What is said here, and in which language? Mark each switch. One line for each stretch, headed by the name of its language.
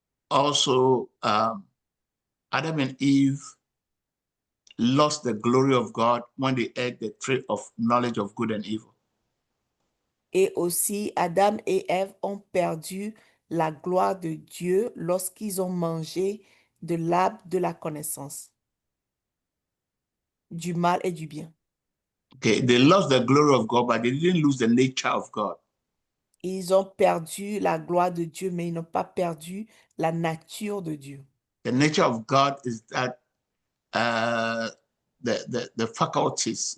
English: Also, Adam and Eve lost the glory of God when they ate the tree of knowledge of good and evil.
French: Et aussi, Adam et Ève ont perdu la gloire de Dieu lorsqu'ils ont mangé de l'arbre de la connaissance, du mal et du bien.
English: Okay, they lost the glory of God, but they didn't lose the nature of God.
French: Ils ont perdu la gloire de Dieu, mais ils n'ont pas perdu la nature de Dieu.
English: The nature of God is that the faculties.